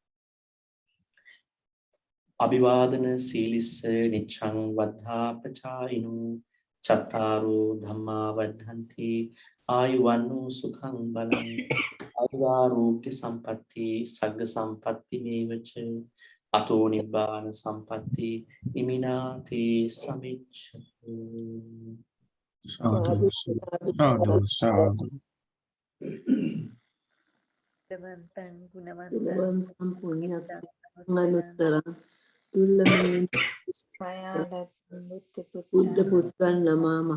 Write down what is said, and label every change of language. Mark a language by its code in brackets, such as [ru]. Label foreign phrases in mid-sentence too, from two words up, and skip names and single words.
[pi] අභිවාදන සීලිස්ස නිච්ඡං වද්ධාපචායිනෝ චත්තාරෝ ධම්මා වද්ධන්ති ආයුවන්නෝ සුඛං බලං ආයුරෝග්‍ය සම්පatti සග්ග සම්පatti මේවච අතෝ නිබ්බාන සම්පatti ඉමිනාති සමිච්ඡතු. සාදු සාදු සාදු ගුණවන්තං ගුණවන්තං පුඤ්ඤාතං අනුත්තරං තුල්ලමේ බුද්ධ පුත්තං නමාමහ.